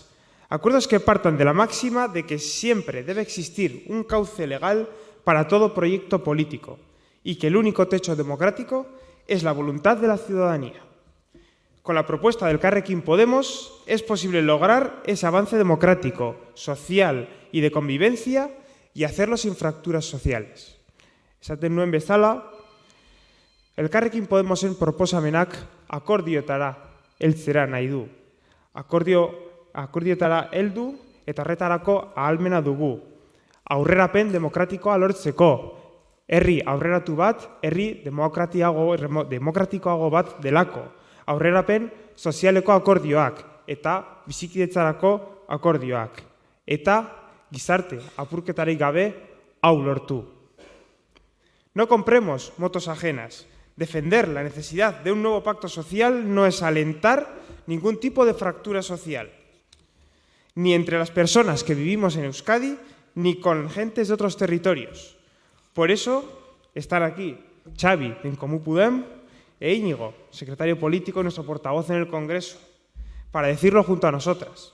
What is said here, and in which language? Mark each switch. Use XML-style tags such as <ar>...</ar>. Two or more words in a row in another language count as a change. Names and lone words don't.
<es>Acuerdos que partan de la máxima de que siempre debe existir un cauce legal para todo proyecto político y que el único techo democrático es la voluntad de la ciudadanía. Con la propuesta del Elkarrekin Podemos es posible lograr ese avance democrático, social y de convivencia y hacerlo sin fracturas sociales.</es> <eu>Esaten nuen bezala, Elkarrekin Podemosen proposamenak akordioetara heltzera nahi du. Akordioetara heldu eta horretarako ahalmena dugu. aurrerapen demokratikoa lortzeko, herri aurreratu bat, herri demokratikoago bat delako, aurrerapen sozialeko akordioak eta bizikidetzarako akordioak, eta gizarte apurketarik gabe hau lortu.</eu> <es>No compremos motos ajenas. Defender la necesidad de un nuevo pacto social no es alentar ningún tipo de fractura social, ni entre las personas que vivimos en Euskadi, ni con gentes de otros territorios. Por eso están aquí Xavi, de En Comú Podem, e Íñigo, secretario político y nuestro portavoz en el Congreso, para decirlo junto a nosotras.</es>